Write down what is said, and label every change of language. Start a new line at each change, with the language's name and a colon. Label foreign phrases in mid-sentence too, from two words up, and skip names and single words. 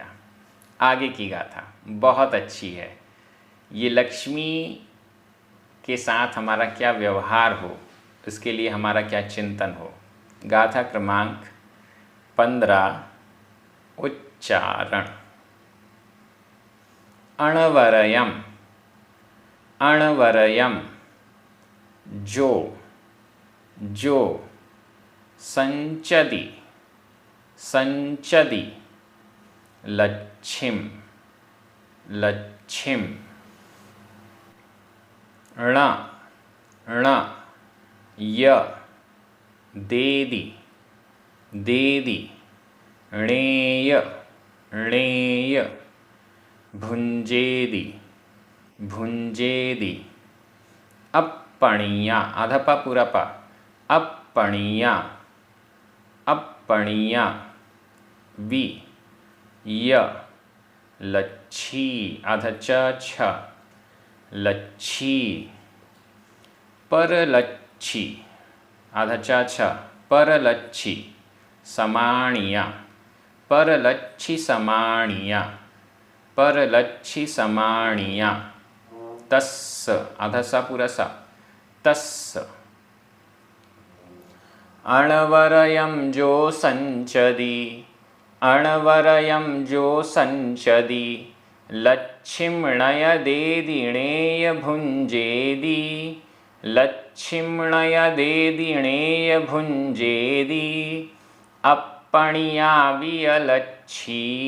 Hindi: आगे की गाथा बहुत अच्छी है। ये लक्ष्मी के साथ हमारा क्या व्यवहार हो, इसके लिए हमारा क्या चिंतन हो। गाथा क्रमांक 15, उच्चारण।
Prakrit languages: अणवरयम, अणवरयम, जो, जो, संचदि, संचदि, लच्छिम, लच्छिम, ण, ण, य, देदि, देदि, णेय, णेय, भुंजेदि, भुंजेदि, अपणीया,
Hindi: आधा पा पूरा पा,
Prakrit languages: अपणीया, अपणीया, वि, य, लच्छी,
Hindi: आधा च छ,
Prakrit languages: लच्छी, परलच्छी,
Hindi: आधा च छ,
Prakrit languages: परलच्छी, समाणिया, परलच्छी समाणिया, परलच्छी समाणिया, तस्स,
Hindi: आधा सा पूरा सा,
Prakrit languages: तस्स, अणवरयम जो संचदि, अणवरयम जो संचदि, लच्छिम्णयदेदि णेय भुंजेदि, लच्छिम्णयदेदि णेय भुंजेदि, अपणिया वियलच्छी,